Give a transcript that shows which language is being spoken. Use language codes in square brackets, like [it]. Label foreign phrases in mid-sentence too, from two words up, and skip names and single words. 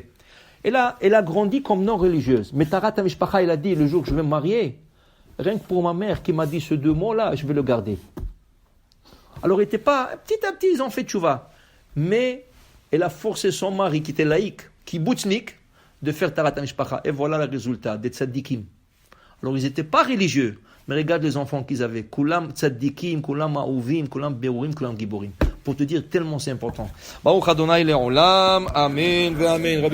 [fr] Elle a grandi comme non religieuse. Mais [he] טהרת משפחה, [fr] elle a dit, le jour que je vais me marier, rien que pour ma mère qui m'a dit ces 2 mots-là, je vais le garder. Alors, elle n'était pas, petit à petit, ils ont fait tchouva. Mais elle a forcé son mari, qui était laïque, kibbutznik, de faire [he] טהרת משפחה. [fr] Et voilà le résultat, des tzaddikim. Alors, ils n'étaient pas religieux, mais regarde les enfants qu'ils avaient. [he] כולם צדיקים, כולם אהובים, כולם ברורים, כולם גיבורים. [fr] Pour te dire tellement c'est important. [he] ברוך ה׳ לעולם, אמן, ואמן.